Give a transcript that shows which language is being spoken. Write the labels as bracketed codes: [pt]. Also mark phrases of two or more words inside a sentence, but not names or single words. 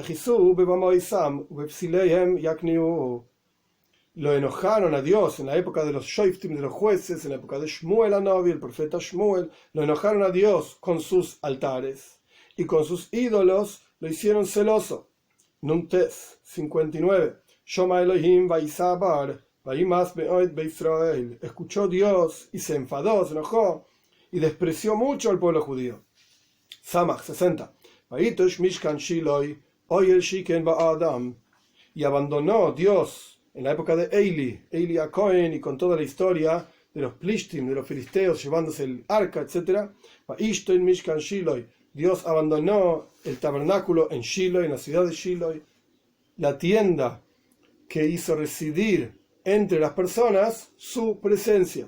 [es] Lo enojaron a Dios en la época de los Shoiftim, de los jueces, en la época de Shmuel Anovi, el profeta Shmuel. Lo enojaron a Dios con sus altares y con sus ídolos lo hicieron celoso. Nuntes 59. [he] שמע אלהים ויתעבר וימאס מאד בישראל. [es] Escuchó Dios y se enfadó, se enojó y despreció mucho al pueblo judío. Samach 60. [he] ויטש משכן שלו אהל שכן באדם. [es] Y abandonó Dios en la época de Eli a Cohen, y con toda la historia de los Plishtim, de los filisteos llevándose el arca, etc. [he] ויטש משכן שילו. [es] Dios abandonó el tabernáculo en Shiloh, en la ciudad de Shiloh, la tienda que hizo residir entre las personas su presencia.